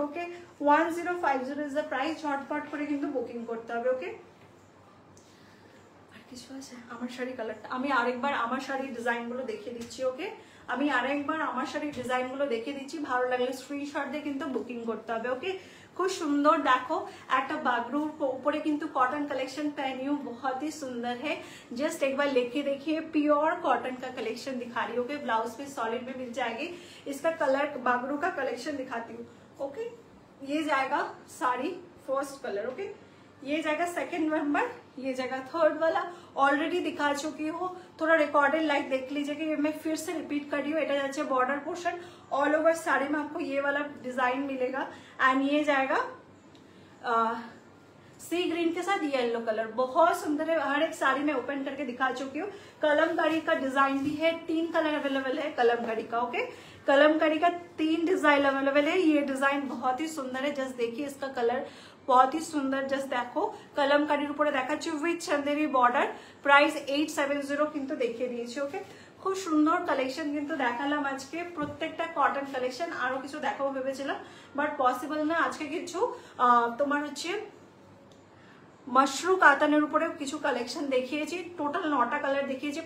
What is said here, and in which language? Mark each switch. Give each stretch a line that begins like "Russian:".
Bangla: Okay 1050 is the price. ঝটপট করে কিন্তু বুকিং করতে হবে। ওকে আর কিছু আছে? আমার শাড়ি কালারটা আমি আরেকবার আমার শাড়ির ডিজাইনগুলো দেখিয়ে দিচ্ছি। ওকে আমি আরেকবার আমার শাড়ির ডিজাইনগুলো দেখিয়ে দিচ্ছি, ভালো লাগলে স্ক্রিনশট দিয়ে কিন্তু বুকিং করতে হবে। ওকে খুব সুন্দর দেখো একটা
Hindi: बागरू ऊपर কিন্তু कॉटन कलेक्शन पहनी हूँ, बहुत ही सुंदर है। जस्ट एक बार लेके देखिए, प्योर कॉटन का कलेक्शन दिखा रही हूँ। ओके ब्लाउज पे सॉलिड में मिल जाएगी। इसका कलर बागरू का कलेक्शन दिखाती हूँ। ओके ये जाएगा साड़ी फर्स्ट कलर। ओके ये जाएगा सेकंड नंबर, ये जाएगा थर्ड वाला। ऑलरेडी दिखा चुकी हूँ, थोड़ा रिकॉर्डेड लाइक देख लीजिए कि मैं फिर से रिपीट कर रही हूँ।
Bangla: এটা যাচ্ছে
Hindi: border portion, all over sari में आपको ये वाला डिजाइन मिलेगा। एंड ये जाएगा सी ग्रीन के साथ येलो कलर, बहुत सुंदर है। हर एक साड़ी में ओपन करके दिखा चुकी हूँ। कलमकारी का डिजाइन भी है, 3 कलर अवेलेबल है कलमकारी का। ओके कलमकारी का 3 डिजाइन अवेलेबल है। ये डिजाइन बहुत ही सुंदर है, जस्ट देखिए इसका कलर बहुत ही सुंदर। जस्ट देखो
Bangla: कलमकारीर উপরে দেখাচ্ছি উইথ চন্দেরি বর্ডার। প্রাইস 870 কিন্তু দেখিয়ে দিয়েছি। ওকে খুব সুন্দর কালেকশন কিন্তু দেখালাম আজকে, প্রত্যেকটা কটন কালেকশন। আরো কিছু দেখাবো ভেবেছিলাম বাট পসিবল না। আজকে কিছু তোমার হচ্ছে मशरू কাতানের উপরে কিছু কালেকশন দেখিয়েছি, টোটাল 9টা কালার দেখিয়েছি।